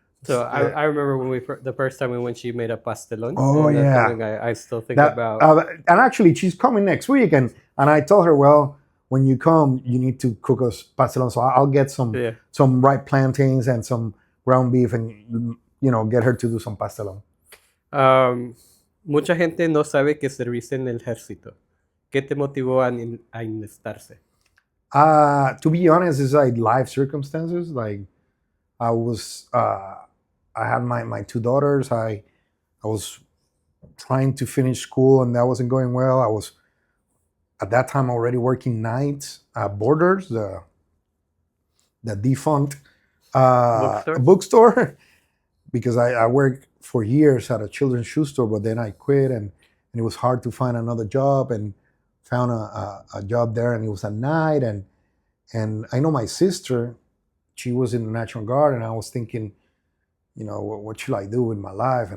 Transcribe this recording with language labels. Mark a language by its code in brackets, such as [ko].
[en] So I remember when the first time when she made a pastelon. Oh, and that's yeah. something I still think that about. and actually she's coming next week, and I told her, well, when you come you need to cook us pastelon, so I'll get some ripe plantains and some ground beef, and get her to do some pastelon. [es] Mucha gente no sabe que serviste en el ejército. ¿Qué te motivó a enlistarse? [en] To be honest, it's like life circumstances. Like I was I had my two daughters. I was trying to finish school, and that wasn't going well. I was at that time already working nights at Borders, the defunct bookstore, because I worked for years at a children's shoe store, but then I quit, and it was hard to find another job, and found a job there, and it was at night, and I know my sister, she was in the National Guard, and I was thinking, what should I do with my life?